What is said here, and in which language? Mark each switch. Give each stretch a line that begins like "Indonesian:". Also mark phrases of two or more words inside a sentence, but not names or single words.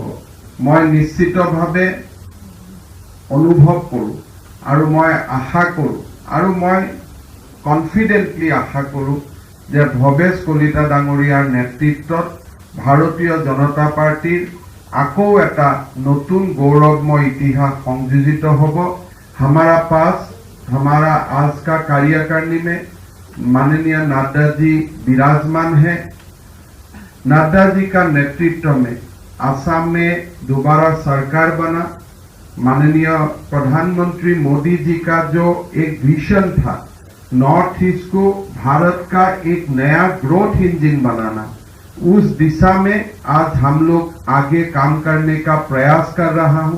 Assamese: মই নিশ্চিতভাৱে অনুভৱ কৰোঁ আৰু মই আশা কৰোঁ আৰু মই কনফিডেণ্টলি আশা কৰোঁ যে ভৱেশ কলিতা ডাঙৰীয়াৰ নেতৃত্বত ভাৰতীয় জনতা পাৰ্টিৰ আকৌ এটা নতুন গৌৰৱময় ইতিহাস সংযোজিত হ'ব।
Hindi: हमारा पास हमारा आज का कार्यकारिणी में माननीय नड्डा जी विराजमान है। नड्डा जी का नेतृत्व में असम में दोबारा सरकार बना। माननीय प्रधानमंत्री मोदी जी का जो एक विजन था
English: North East
Hindi: को भारत का एक नया
English: growth engine
Hindi: बनाना, उस दिशा में आज हम लोग आगे काम करने का प्रयास कर रहा हूं।